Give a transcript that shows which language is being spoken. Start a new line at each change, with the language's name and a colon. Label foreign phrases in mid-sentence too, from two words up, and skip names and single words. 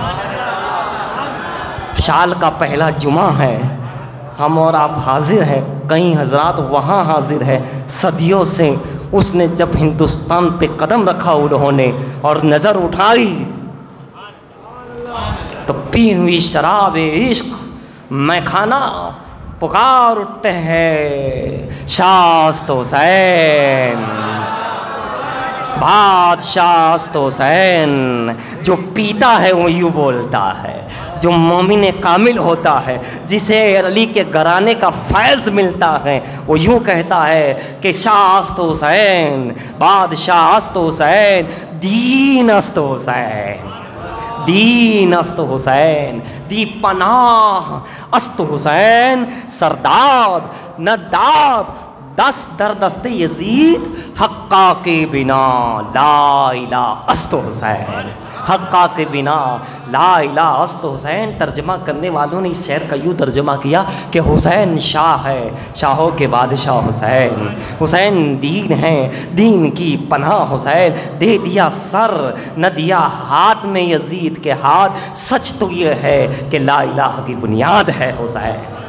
Urdu: سال کا پہلا جمعہ ہے، ہم اور آپ حاضر ہیں، کئی حضرات وہاں حاضر ہیں، صدیوں سے اس نے جب ہندوستان پہ قدم رکھا انہوں نے اور نظر اٹھائی تو پی ہوئی شراب عشق میں کھانا پکار اٹھتے ہیں
Persian: شاست حسین، بادشاہ حسین۔
Urdu: جو پیتا ہے وہ یوں بولتا ہے، جو مومن کامل ہوتا ہے، جسے علی کے گھرانے کا فیض ملتا ہے، وہ یوں کہتا ہے کہ
Persian: شاست حسین، بادشاہ حسین، دین است حسین، دین است حسین، دی پناہ است حسین، سرداد نداد دست در دست یزید، حقا کے بنا لا الہ است حسین، حقا کے بنا لا الہ است حسین۔
Urdu: ترجمہ کرنے والوں نے اس شعر کا یوں ترجمہ کیا کہ حسین شاہ ہے، شاہوں کے بادشاہ حسین، حسین دین ہے، دین کی پناہ حسین، دے دیا سر نہ دیا ہاتھ میں یزید کے ہاتھ، سچ تو یہ ہے کہ
Arabic: لا الہ
Urdu: کی بنیاد ہے حسین۔